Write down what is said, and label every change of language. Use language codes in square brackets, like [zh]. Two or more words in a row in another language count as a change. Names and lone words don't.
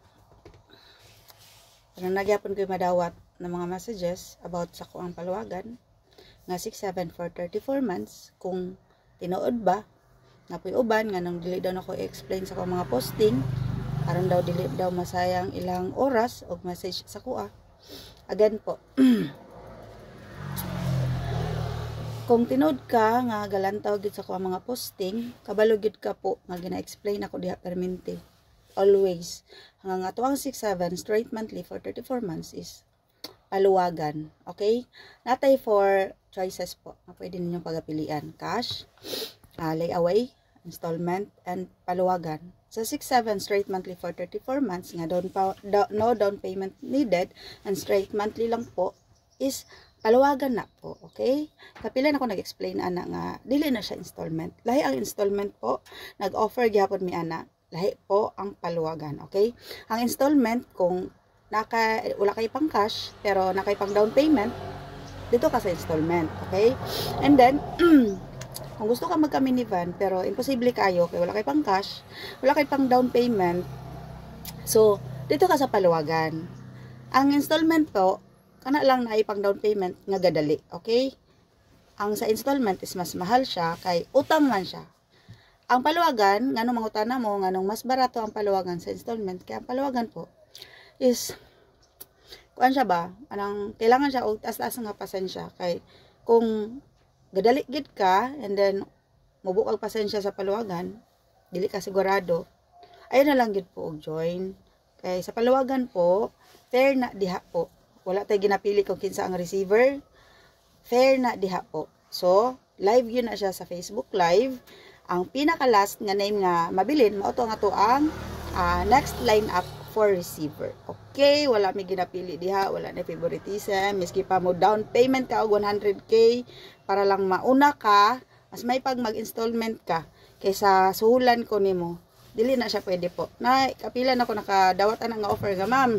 [ceb] Parang nagyapon ko'y madawat ng mga messages about sa kuang paluwagan nga 6-7 for 34 months kung tinuod ba nga puy uban nga nang dili daw nako i-explain sa mga posting aron daw dili daw masayang ilang oras og message sa kuha. Again po. Kung tinood ka nga galantaw gid sa kuha mga posting, kabalo gid ka po nga gina-explain ako diha permente. Always hanggang atuang 6-7 [en] straight monthly for 34 months [ceb] is paluwagan. Okay? Natay for choices po na pwede ninyong pagapilian. [en] Cash, layaway, installment, and paluwagan. [ceb] Sa 6-7 [en] straight monthly for 34 months [ceb] nga [en] no down payment needed and straight monthly [ceb] lang po is paluwagan na po. Okay? Kapila na ako nag-explain ana nga dili na siya installment. Lahi ang installment po, nag-offer gyapon mi ana. Lahi po ang paluwagan. Okay? Ang installment kung wala kay pang cash pero nakay pang [en] down payment, [tl] dito ka [ceb] sa installment. Okay? And then kung gusto ka magka-minivan pero imposible kayo kay wala kay pang cash, wala kay pang [en] down payment, [ceb] so [tl] dito ka [ceb] sa paluwagan. Ang installment po kana lang na ipang [en] down payment [ceb] nga gadali. Okay? Ang sa installment is mas mahal siya kay utang man siya. Ang paluwagan, nganong mangutana mo, nganong mas barato ang paluwagan sa installment, kaya ang paluwagan po is, kuan siya ba, anang, kailangan siya, o taas-taas nga pasensya, kay, kung gadali gid ka, [en] and then, [ceb] mubukag pasensya sa paluwagan, dili ka sigurado, ayun na lang gid po, og join. Kay, sa paluwagan po, fair na diha po. Wala tayo ginapili kung kinsa ang receiver, fair na diha po. So, live yun na siya sa Facebook Live. Ang pinaka-last nga name nga mabilin, mauto nga to ang [en] next lineup for receiver. [ceb] Okay, wala may ginapili diha, wala na favoritism, miski pa mo [en] down payment [ceb] ka og 100k para lang mauna ka, mas may pag mag-installment ka kaysa suhulan ko nimo. Dili na siya pwede po. Na kapila na ko nakadawat ana nga offer nga, ma'am.